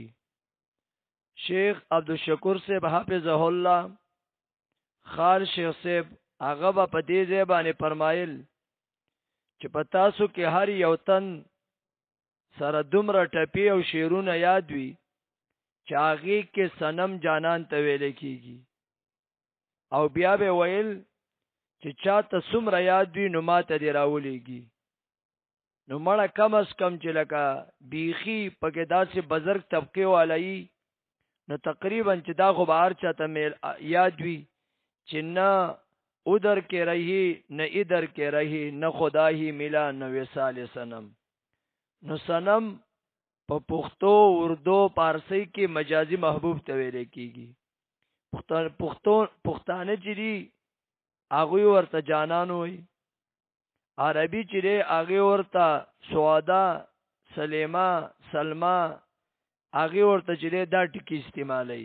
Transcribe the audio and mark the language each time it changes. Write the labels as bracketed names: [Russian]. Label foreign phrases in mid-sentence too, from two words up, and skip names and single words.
[Pashto] شیخ عبدالشکور صاحب حافظه الله خال شیخ صاحب هغه په دې ځای باندې فرمایل چې په تاسو کې هر یو تن سره دومره ټپی او شیرونه یاد وي چې هغه کې صنم جانان ته ویل کیږي، او بیا به ویل چې چاته څومره یاد وي نو ماته دی راولېږي. نو مړه کم از کم چې لکه بیخي پکې داسې بزرګ طبقه والای نو تقریبا چې دا خو بهر چاته یاد وي چې نه ادھر کے رہی [Urdu] نہ ادھر کے رہی نہ خدا ہی ملا نہ وصال صنم. [Pashto] نو صنم په پښتو اردو پارسی کې مجازي محبوب ته ویل کیږي. پښتانه چې دي هغه ورته جانان وي، عربي چې دی هغه ورته سوادا سلیما سلما هغه ورته چې دا ټکی استعمالي.